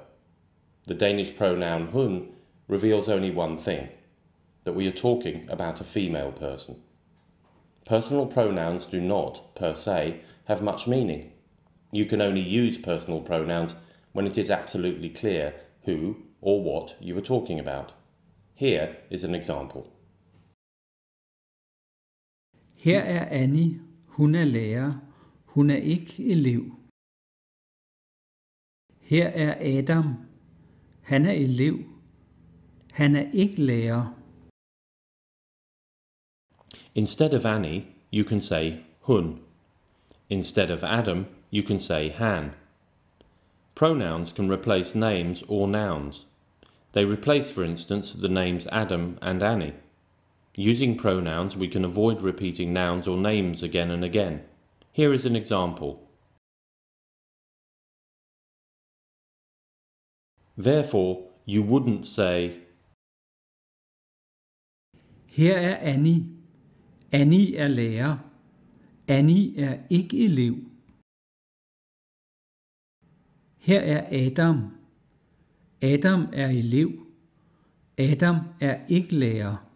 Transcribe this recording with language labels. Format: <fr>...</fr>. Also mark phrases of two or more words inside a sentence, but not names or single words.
<en>The Danish pronoun hun reveals only one thing, that we are talking about a female person. Personal pronouns do not, per se, have much meaning. You can only use personal pronouns when it is absolutely clear who or what you are talking about. Here is an example.</en> <da>Her er Annie. Hun er lærer. Hun er ikke elev. Her er Adam. Han er elev. Han er ikke lærer.</da> <en>Instead of Annie, you can say hun. Instead of Adam, you can say han. Pronouns can replace names or nouns. They replace, for instance, the names Adam and Annie. Using pronouns, we can avoid repeating nouns or names again and again. Here is an example. Therefore, you wouldn't say,</en> <da>Her er Annie. Annie er lærer. Annie er ikke elev. Her er Adam. Adam er elev. Adam er ikke lærer.</da>